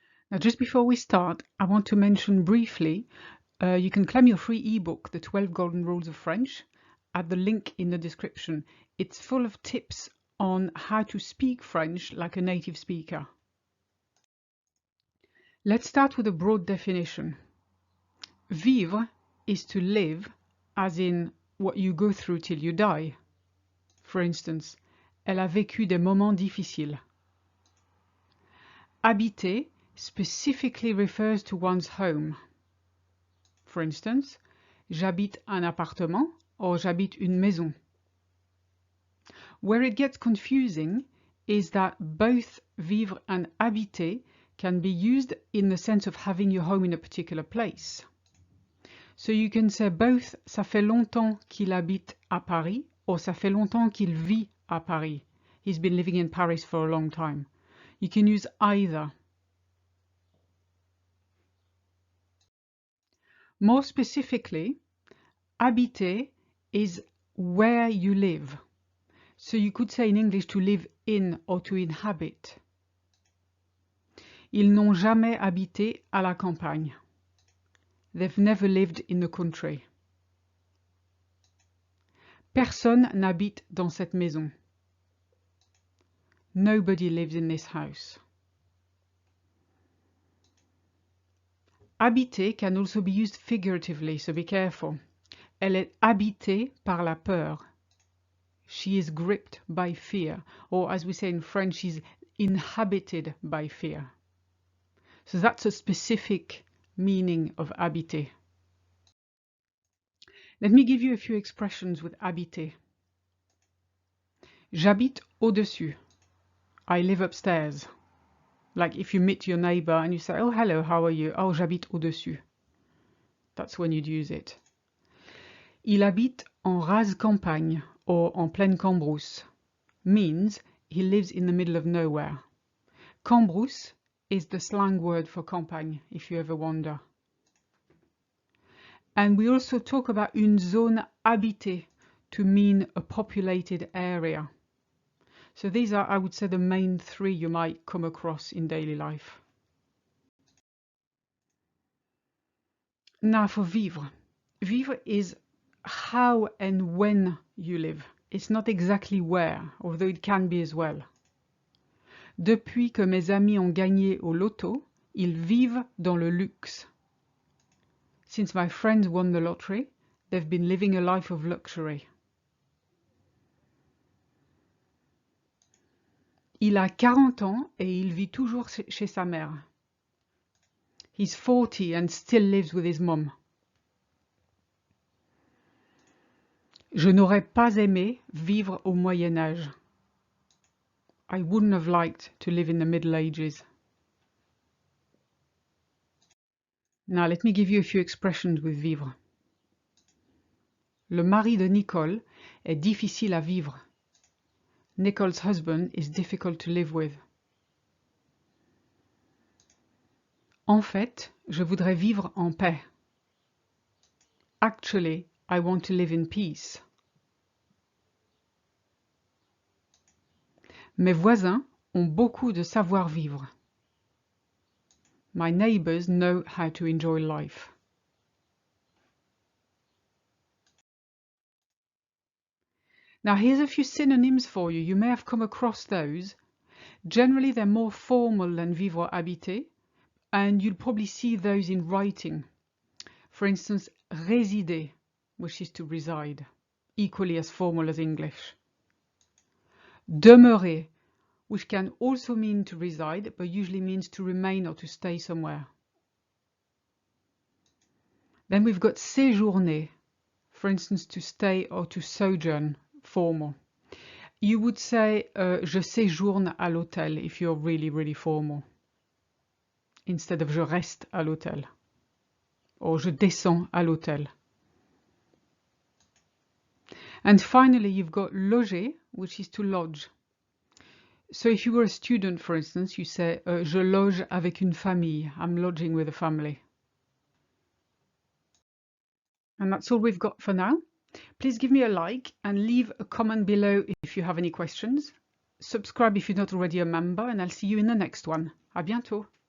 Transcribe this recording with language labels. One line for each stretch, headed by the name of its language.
English: Now, just before we start, I want to mention briefly, you can claim your free ebook, The 12 Golden Rules of French, at the link in the description. It's full of tips on how to speak French like a native speaker. Let's start with a broad definition. Vivre is to live, as in what you go through till you die. For instance,
French: elle a vécu des moments difficiles.
English: Habiter specifically refers to one's home. For instance,
French: j'habite un appartement or j'habite une maison.
English: Where it gets confusing is that both vivre and habiter can be used in the sense of having your home in a particular place. So you can say both
French: ça fait longtemps qu'il habite à Paris or ça fait longtemps qu'il vit à Paris.
English: He's been living in Paris for a long time. You can use either. More specifically, habiter is where you live. So you could say in English to live in or to inhabit.
French: Ils n'ont jamais habité à la campagne.
English: They've never lived in the country.
French: Personne n'habite dans cette maison.
English: Nobody lives in this house. Habiter can also be used figuratively, so be careful.
French: Elle est habitée par la peur.
English: She is gripped by fear, or as we say in French, she's inhabited by fear. So that's a specific meaning of habiter. Let me give you a few expressions with habiter.
French: J'habite au-dessus.
English: I live upstairs. Like if you meet your neighbor and you say, oh, hello, how are you?
French: Oh, j'habite au-dessus.
English: That's when you'd use it.
French: Il habite en rase campagne or en pleine cambrousse.
English: Means he lives in the middle of nowhere. Cambrousse is the slang word for campagne, if you ever wonder. And we also talk about
French: une zone habitée
English: to mean a populated area. So these are, I would say, the main three you might come across in daily life. Now for vivre. Vivre is how and when you live. It's not exactly where, although it can be as well.
French: Depuis que mes amis ont gagné au loto, ils vivent dans le luxe.
English: Since my friends won the lottery, they've been living a life of luxury.
French: Il a 40 ans et il vit toujours chez sa mère.
English: He's 40 and still lives with his mum.
French: Je n'aurais pas aimé vivre au Moyen Âge.
English: I wouldn't have liked to live in the Middle Ages. Now let me give you a few expressions with vivre.
French: Le mari de Nicole est difficile à vivre.
English: Nicole's husband is difficult to live with.
French: En fait, je voudrais vivre en paix.
English: Actually, I want to live in peace.
French: Mes voisins ont beaucoup de savoir-vivre.
English: My neighbors know how to enjoy life. Now here's a few synonyms for you. You may have come across those. Generally they're more formal than vivre or habiter, and you'll probably see those in writing. For instance, résider, which is to reside, equally as formal as English. Demeurer, which can also mean to reside, but usually means to remain or to stay somewhere. Then we've got séjourner, for instance, to stay or to sojourn, formal. You would say
French: je séjourne à l'hôtel
English: if you're really, really formal, instead of
French: je reste à l'hôtel,
English: or
French: je descends à l'hôtel.
English: And finally, you've got loger, which is to lodge. So if you were a student, for instance, you say
French: je loge avec une famille.
English: I'm lodging with a family. And that's all we've got for now. Please give me a like and leave a comment below if you have any questions. Subscribe if you're not already a member, and I'll see you in the next one.
French: À bientôt.